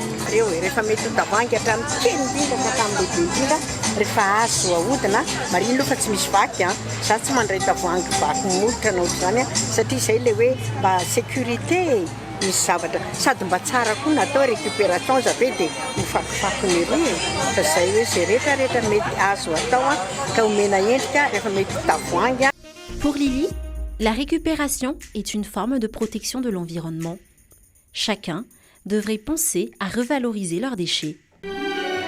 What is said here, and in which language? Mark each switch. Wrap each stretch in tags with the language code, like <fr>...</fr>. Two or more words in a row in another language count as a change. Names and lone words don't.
<mg>Reo rehefa mety ho tavoahangy hatramin'ny kely indrindra ka hatramin'ny lehibe indrindra rehefa azo ahodina mariny aloha fa tsy misy vaky za tsy mandray tavoahangy vaky molotra na ohatr'izany satria zay le hoe mba sécurité misy zavatra sady mba tsara koa natao récupération zave dia mifakifakony ery fa zay hoe zay rehetrarehetra mety azo atao ka omena endrika rehefa mety tavoahangy.</mg> <fr>Pour Lily, la récupération est une forme de protection de l'environnement. Chacun devrait penser à revaloriser leurs déchets.</fr>